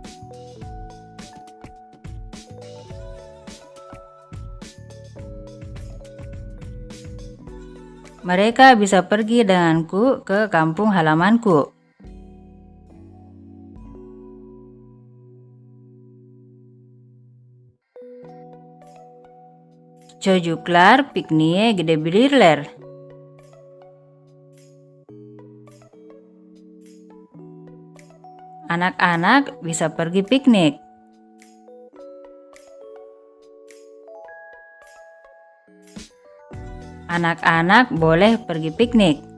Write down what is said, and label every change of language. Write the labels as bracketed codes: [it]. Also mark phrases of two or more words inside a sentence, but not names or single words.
[id] Mereka bisa pergi denganku ke kampung halamanku. [tr] Çocuklar pikniğe gidebilirler. [id] Anak-anak bisa pergi piknik. Anak-anak boleh pergi piknik.